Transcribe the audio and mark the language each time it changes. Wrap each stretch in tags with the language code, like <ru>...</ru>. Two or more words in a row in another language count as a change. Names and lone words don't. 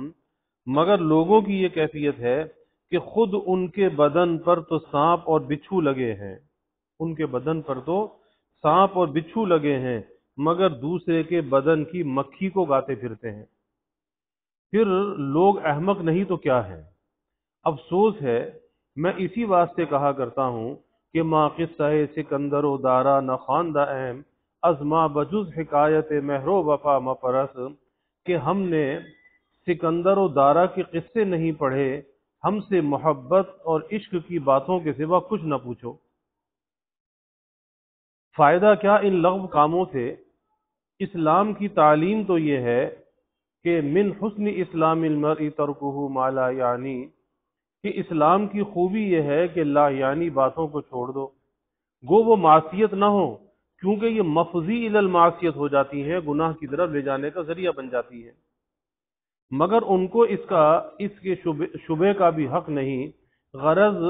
<ur>مگر لوگوں کی یہ کیفیت ہے کہ خود ان کے بدن پر تو سانپ اور بچھو لگے ہیں، ان کے بدن پر تو سانپ اور بچھو لگے ہیں، مگر دوسرے کے بدن کی مکھی کو گاتے پھرتے ہیں. پھر لوگ احمق نہیں تو کیا ہے؟ افسوس ہے. میں اسی واسطے کہا کرتا ہوں کہ</ur> <fa>ما قصہ سکندر و دارا نہ خواندہ اہم از ما بجز حکایت مہر و وفا مپرس،</fa> <ur>کہ ہم نے سکندر و دارا کے قصے نہیں پڑھے، ہم سے محبت اور عشق کی باتوں کے سوا کچھ نہ پوچھو. فائدہ کیا ان لغو کاموں سے؟ اسلام کی تعلیم تو یہ ہے کہ</ur> <ar>من حسن اسلام المرء ترکہ ما لا یعنی،</ar> <ur>کہ اسلام کی خوبی یہ ہے کہ</ur> <ar>لا یعنی</ar> <ur>باتوں کو چھوڑ دو، گو وہ معصیت نہ ہو، کیونکہ یہ</ur> <ar>مفضی الی المعصیت</ar> <ur>ہو جاتی ہیں، گناہ کی طرف لے جانے کا ذریعہ بن جاتی ہے. مگر ان کو اس کے شبے کا بھی حق نہیں.</ur>